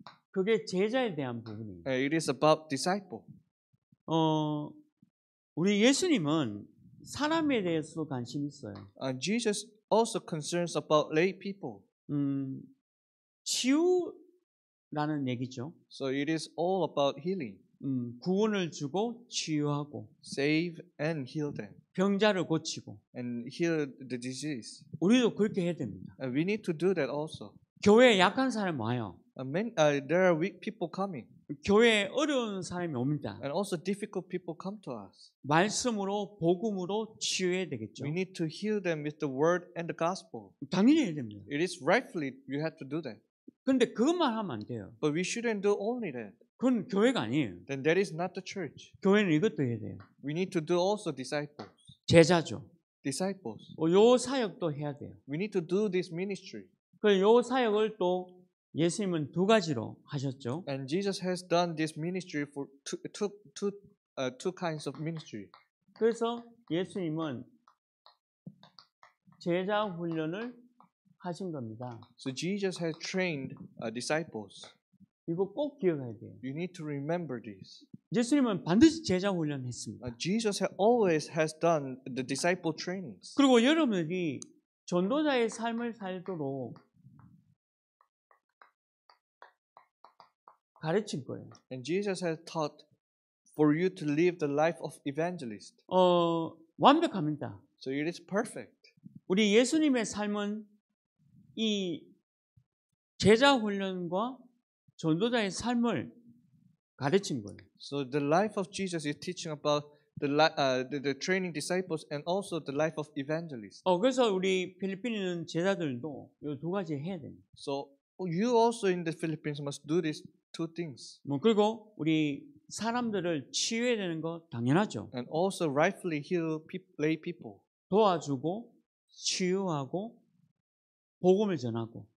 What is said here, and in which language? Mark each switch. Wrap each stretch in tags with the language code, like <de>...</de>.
<ko>그게 제자에 대한 부분이에요.</ko> <en>It is about disciple.</en> <ko>우리 예수님은 사람에 대해서도 관심이 있어요.</ko> <en>Jesus also concerns about lay people.</en> <ko>치유라는 얘기죠.</ko> <en>So it is all about healing.</en> <ko>구원을 주고 치유하고</ko> <en>Save and heal them.</en> <ko>병자를 고치고</ko> <en>And heal the disease.</en> <ko>우리도 그렇게 해야 됩니다.</ko> <en>And we need to do that also.</en> <ko>교회에 약한 사람 와요.</ko> <en>There are weak people coming.</en> <ko>교회에 어려운 사람이 옵니다.</ko> <en>And also difficult people come to us.</en> <ko>말씀으로 복음으로 치유해야 되겠죠.</ko> <en>We need to heal them with the word and the gospel.</en> <ko>당연히 해야 됩니다.</ko> <en>It is rightfully you have to do that.</en> <ko>그런데 그것만 하면 안 돼요.</ko> <en>But we shouldn't do only that.</en> <ko>그건 교회가 아니에요.</ko> <en>Then that is not the church.</en> <ko>교회는 이것도 해야 돼요.</ko> <en>We need to do also disciples.</en> <ko>제자죠.</ko> <en>Disciples.</en> <ko>요 사역도 해야 돼요.</ko> <en>We need to do this ministry.</en> <ko>요 사역을 또 예수님은 두 가지로 하셨죠.</ko> <en>And Jesus has done this ministry for two kinds of ministry.</en> <ko>그래서 예수님은 제자 훈련을 하신 겁니다.</ko> <en>So Jesus has trained disciples.</en> <ko>이거 꼭 기억해야 돼요.</ko> <en>You need to remember this.</en> <ko>예수님은 반드시 제자 훈련했습니다.</ko> <en>Jesus always has done the disciple trainings.</en> <ko>그리고 여러분들이 전도자의 삶을 살도록 가르친 거예요.</ko> <en>And Jesus has taught for you to live the life of evangelist.</en> <ko>완벽합니다.</ko> <en>So it is perfect.</en> <ko>우리 예수님의 삶은 이 제자 훈련과 전도자의 삶을 가르친 거예요.</ko> <en>So the life of Jesus is teaching about the training disciples and also the life of evangelists.</en> <ko>그래서 우리 필리핀에 있는 제자들도 이 두 가지 해야 됩니다.</ko> <en>So you also in the Philippines must do these two things.</en> <ko>그리고 우리 사람들을 치유해야 되는 거 당연하죠.</ko> <en>And also rightfully heal lay people.</en> <ko>도와주고 치유하고 복음을 전하고</ko>